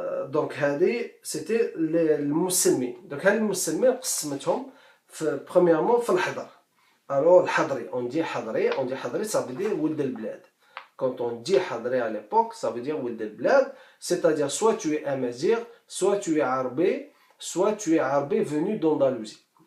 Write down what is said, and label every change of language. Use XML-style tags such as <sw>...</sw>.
<fr>Donc هذه c'était المسلمين.</fr> <ar>Donc هاد المسلمين قسمتهم premièrement في الحضر. Alors الحضري, on dit حضري</ar> <fr>ça veut dire</fr> <ar>ولد البلاد.</ar> <fr>quand on dit Hadri à l'époque, ça veut dire Ould el-Blad, c'est-à-dire soit tu es Amazigh, soit tu es Arbé, soit tu es Arbé venu d'Andalousie.</fr>